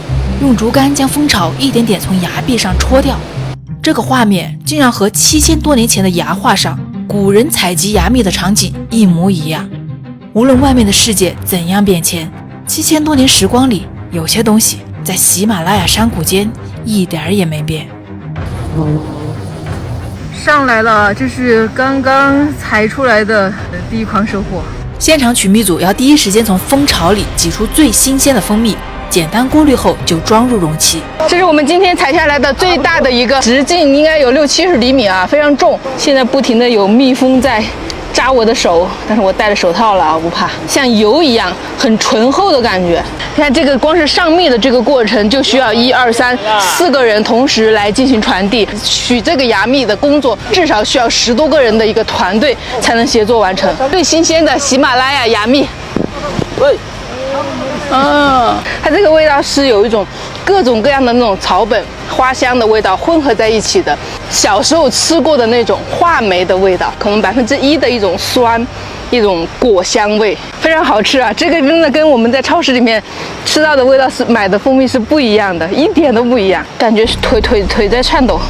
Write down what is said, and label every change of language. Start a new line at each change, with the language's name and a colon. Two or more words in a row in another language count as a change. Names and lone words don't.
Chinese: 用竹竿將蜂巢一點點從崖壁上戳掉，這個畫面竟然和7000多年前的崖畫上古人採集芽蜜的場景一模一樣。無論外面的世界怎樣變遷，7000多年時光裡， 有些東西在喜馬拉雅山谷間一點兒也沒變。上來了，這是剛剛採出來的第一筐收穫。現場取蜜組要第一時間從蜂巢裡擠出最新鮮的蜂蜜，簡单过濾後就裝入容器。这是我们今天採下來的最大的一個，直徑應該有60-70厘米啊，非常重。現在不停的有蜜蜂在扎我的手，但是我戴了手套了啊，我不怕。像油一樣，很醇厚的感覺。你看這個光是上蜜的這個過程，就需要1、2、3、4個人同時來進行傳遞。取這個芽蜜的工作，至少需要10多個人的一個團隊才能協作完成。最新鮮的喜馬拉雅芽蜜。它這個味道是有一種各種各樣的那種草本花香的味道混合在一起的，小時候吃過的那種話梅的味道，可能1%的一種酸，一種果香味，非常好吃啊！這個真的跟我們在超市裡面吃到的味道是買的蜂蜜是不一樣的，一點都不一樣，感覺腿在顫抖。